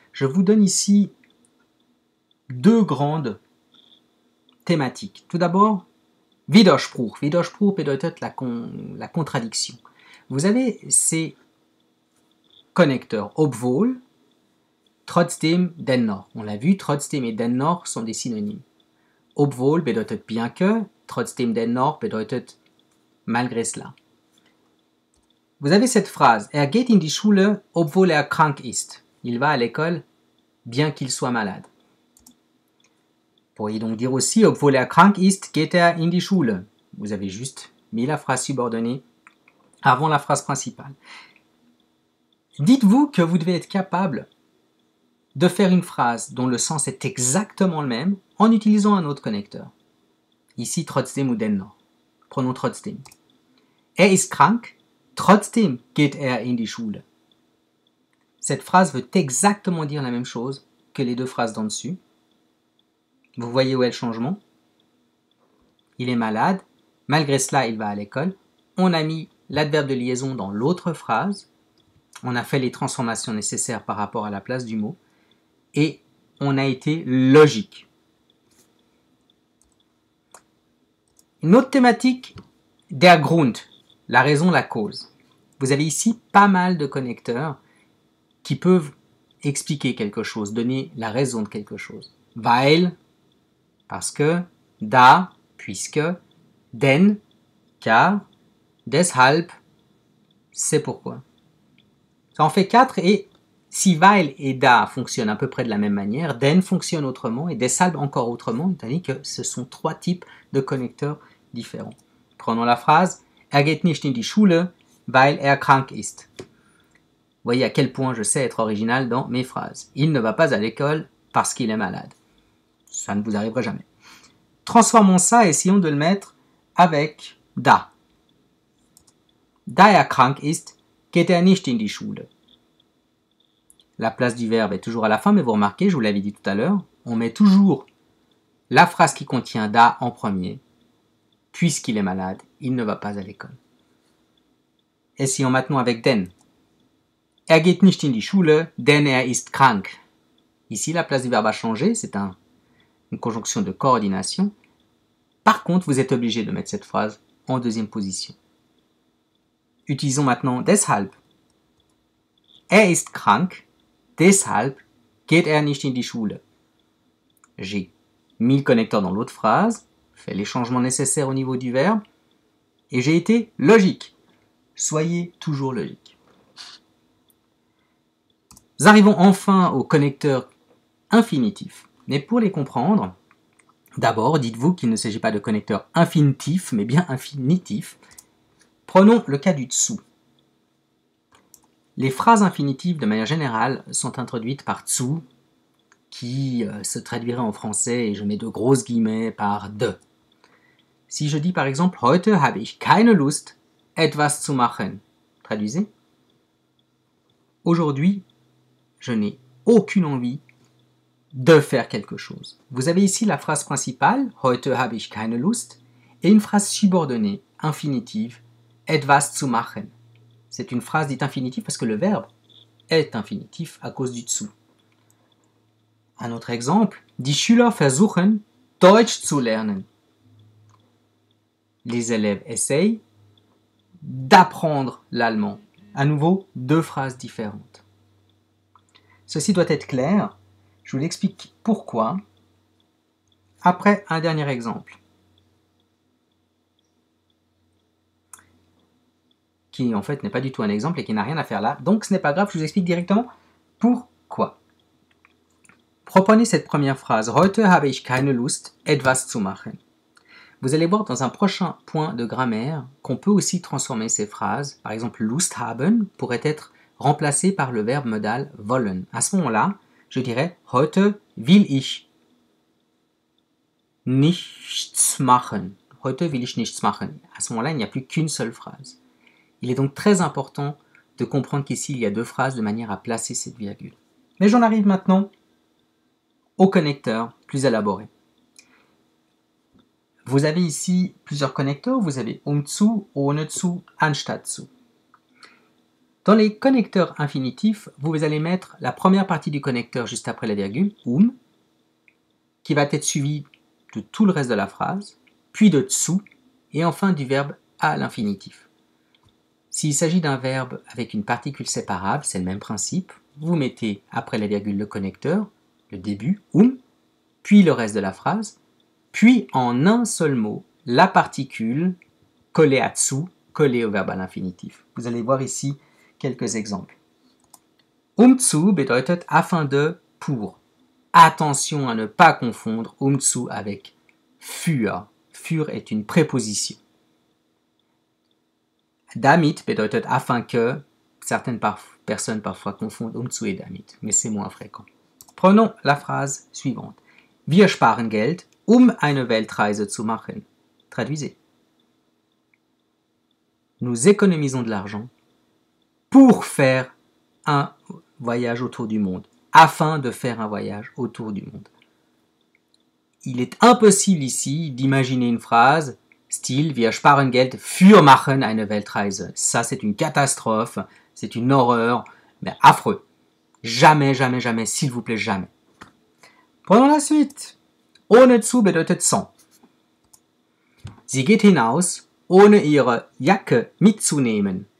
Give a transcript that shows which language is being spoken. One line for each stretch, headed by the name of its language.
French: Je vous donne ici deux grandes thématiques. Tout d'abord, Widerspruch.
German: Widerspruch bedeutet
French: la contradiction. Vous avez ces connecteurs obwohl, trotzdem, dennoch. On l'a vu, trotzdem et dennoch sont des synonymes.
German: Obwohl bedeutet
French: bien que,
German: trotzdem dennoch bedeutet
French: malgré cela. Vous avez cette phrase,
German: er geht in die Schule, obwohl er krank ist.
French: Il va à l'école, bien qu'il soit malade. Vous pourriez donc dire aussi,
German: obwohl er krank ist, geht er in die Schule.
French: Vous avez juste mis la phrase subordonnée avant la phrase principale. Dites-vous que vous devez être capable de faire une phrase dont le sens est exactement le même en utilisant un autre connecteur. Ici, trotzdem ou dennoch. Prenons trotzdem.
German: Er ist krank, trotzdem geht er in die Schule.
French: Cette phrase veut exactement dire la même chose que les deux phrases d'en dessus. Vous voyez où est le changement? Il est malade, malgré cela il va à l'école. On a mis l'adverbe de liaison dans l'autre phrase. On a fait les transformations nécessaires par rapport à la place du mot. Et on a été logique. Une autre thématique, der Grund, la raison, la cause. Vous avez ici pas mal de connecteurs qui peuvent expliquer quelque chose, donner la raison de quelque chose. Weil, parce que, da, puisque, denn, car, deshalb, c'est pourquoi. Ça en fait 4 et si weil et da fonctionnent à peu près de la même manière, denn fonctionne autrement et deshalb encore autrement, c'est-à-dire que ce sont 3 types de connecteurs différents. Prenons la phrase,
German: er geht nicht in die Schule, weil er krank ist.
French: Vous voyez à quel point je sais être original dans mes phrases. Il ne va pas à l'école parce qu'il est malade. Ça ne vous arrivera jamais. Transformons ça et essayons de le mettre avec da.
German: Da er krank ist, geht er nicht in die Schule.
French: La place du verbe est toujours à la fin, mais vous remarquez, je vous l'avais dit tout à l'heure, on met toujours la phrase qui contient da en premier. Puisqu'il est malade, il ne va pas à l'école. Essayons maintenant avec denn.
German: Er geht nicht in die Schule, denn er ist krank.
French: Ici, la place du verbe a changé, c'est une conjonction de coordination. Par contre, vous êtes obligé de mettre cette phrase en deuxième position. Utilisons maintenant deshalb.
German: Er ist krank, deshalb geht er nicht in die Schule.
French: J'ai mis le connecteur dans l'autre phrase, fait les changements nécessaires au niveau du verbe, et j'ai été logique. Soyez toujours logique. Nous arrivons enfin au connecteur infinitif. Mais pour les comprendre, d'abord, dites-vous qu'il ne s'agit pas de connecteur infinitif, mais bien infinitif. Prenons le cas du dessous. Les phrases infinitives, de manière générale, sont introduites par zu, qui se traduirait en français, et je mets de grosses guillemets, par de. Si je dis par exemple,
German: heute habe ich keine Lust, etwas zu machen.
French: Traduisez. Aujourd'hui, je n'ai aucune envie de faire quelque chose. Vous avez ici la phrase principale,
German: heute habe ich keine Lust,
French: et une phrase subordonnée, infinitive,
German: etwas zu machen.
French: C'est une phrase dite infinitive parce que le verbe est infinitif à cause du dessous. Un autre exemple,
German: die Schüler versuchen, Deutsch zu lernen.
French: Les élèves essayent d'apprendre l'allemand. À nouveau, deux phrases différentes. Ceci doit être clair. Je vous l'explique pourquoi après un dernier exemple, qui en fait n'est pas du tout un exemple et qui n'a rien à faire là. Donc ce n'est pas grave, je vous explique directement pourquoi. Reprenez cette première phrase.
German: Heute habe ich keine Lust, etwas zu machen.
French: Vous allez voir dans un prochain point de grammaire qu'on peut aussi transformer ces phrases. Par exemple, Lust haben pourrait être remplacé par le verbe modal wollen. À ce moment-là, je dirais
German: Heute will ich nichts machen. Heute will ich nichts machen.
French: À ce moment-là, il n'y a plus qu'une seule phrase. Il est donc très important de comprendre qu'ici, il y a deux phrases de manière à placer cette virgule. Mais j'en arrive maintenant aux connecteurs plus élaborés. Vous avez ici plusieurs connecteurs. Vous avez zu, ohne zu, anstatt zu. Dans les connecteurs infinitifs, vous allez mettre la première partie du connecteur juste après la virgule, qui va être suivie de tout le reste de la phrase, puis de zu, et enfin du verbe à l'infinitif. S'il s'agit d'un verbe avec une particule séparable, c'est le même principe. Vous mettez après la virgule le connecteur, le début, puis le reste de la phrase, puis en un seul mot, la particule collée à zu, collée au verbe à l'infinitif. Vous allez voir ici quelques exemples.
German: Zu bedeutet
French: afin de, pour. Attention à ne pas confondre zu avec für. Für est une préposition.
German: Damit bedeutet
French: afin que. Certaines personnes parfois confondent zu et damit, mais c'est moins fréquent. Prenons la phrase suivante.
German: Wir sparen Geld, eine Weltreise zu machen.
French: Traduisez. Nous économisons de l'argent pour faire un voyage autour du monde, afin de faire un voyage autour du monde. Il est impossible ici d'imaginer une phrase style
German: Wir sparen Geld für machen eine Weltreise.
French: Ça, c'est une catastrophe, c'est une horreur, mais affreux. Jamais, jamais, jamais, s'il vous plaît, jamais. Prenons la suite. Ohne zu bedeutet sans.
German: Sie geht hinaus, ohne ihre Jacke mitzunehmen.